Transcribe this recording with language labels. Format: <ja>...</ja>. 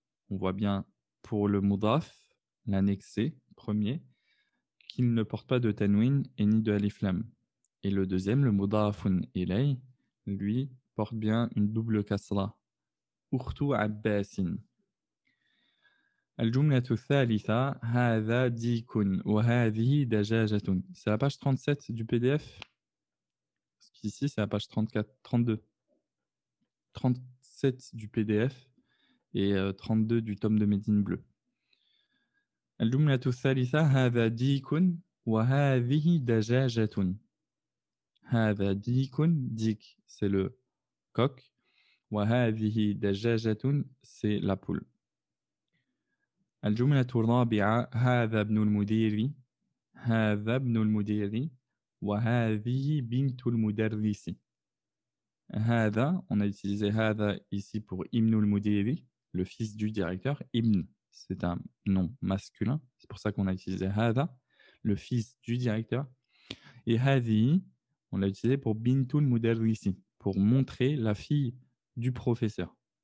<fr>On voit bien pour le mudaf, l'annexé, premier, qu'il ne porte pas de tanwin et ni de alif lam. Et le deuxième, le mudafun ilay, lui, porte bien une double kasra. Urtu Abbasin.</fr> <ar>الجملة الثالثة هذا ديك وهذه دجاجة.</ar> <fr>C'est la page 37 du PDF. Parce qu'ici, c'est la page 34, 32. 37 du PDF et 32 du tome de Médine bleu.</fr> <ar>الجملة الثالثة هذا ديك وهذه دجاجة. هذا ديك,</ar> <fr>ديك c'est le coq.</fr> <ar>وهذه دجاجة</ar> <fr>c'est la poule.</fr> <ar>الجملة الرابعة هذا ابن المدير. هذا ابن المدير وهذه بنت المدرس.</ar> <fr>هذا, on a utilisé هذا ici pour Ibn al-Mudiri, le fils du directeur. Ibn, c'est un nom masculin, c'est pour ça qu'on a utilisé هذا, le fils du directeur. Et هذه, on l'a utilisé pour Bintul Mudarrisi, pour montrer la fille du professeur.</fr>